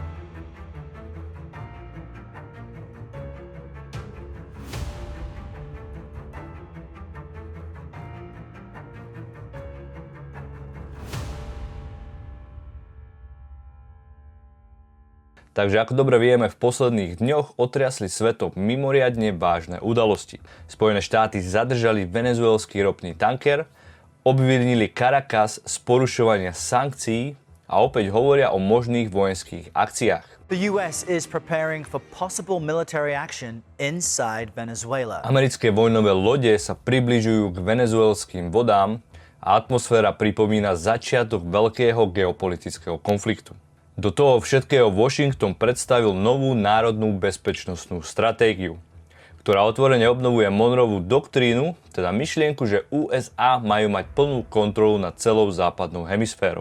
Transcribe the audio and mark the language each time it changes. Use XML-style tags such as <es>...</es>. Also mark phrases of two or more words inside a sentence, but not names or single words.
<sk>Takže ako dobre vieme, v posledných dňoch otriasli svetom mimoriadne vážne udalosti. Spojené štáty zadržali venezuelský ropný tanker, obvinili Caracas z porušovania sankcií a opäť hovoria o možných vojenských akciách.</sk> <en>The US is preparing for possible military action inside Venezuela.</en> <sk>Americké vojnové lode sa približujú k venezuelským vodám a atmosféra pripomína začiatok veľkého geopolitického konfliktu. Do toho všetkého Washington predstavil novú národnú bezpečnostnú stratégiu, ktorá otvorene obnovuje Monroeovú doktrínu, teda myšlienku, že USA majú mať plnú kontrolu nad celou západnou hemisférou.</sk>